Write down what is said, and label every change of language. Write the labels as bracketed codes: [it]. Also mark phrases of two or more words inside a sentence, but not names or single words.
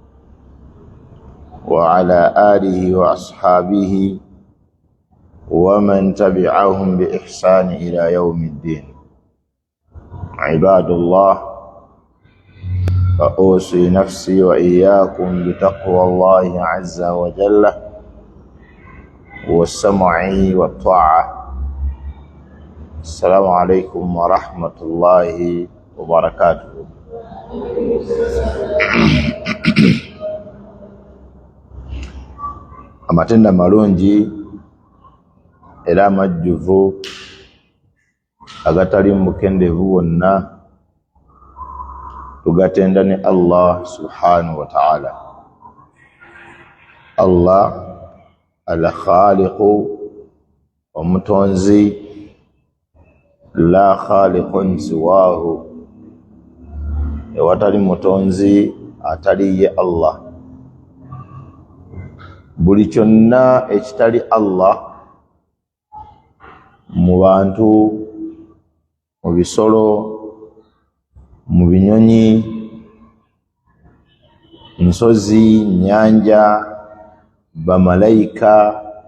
[ar] وعلى آله وأصحابه ومن تبعهم بإحسان إلى يوم الدين عباد الله فأوصي نفسي وإياكم بتقوى الله عز وجل والسمع والطاعة. السلام عليكم ورحمة الله وبركاته. [lg] Amatenda malungi era amajjuvu agatali mukendevu wonna tugatenda ne [ar] الله سبحانه وتعالى. الله الخالق [lg] omutonzi [ar] لا خالق سواه [lg] ewatali mutonzi atali ye Allah. Buli kyonna ekitali Allah mu bantu mu bisolo mu binyonyi nsozi nyanja bamalayika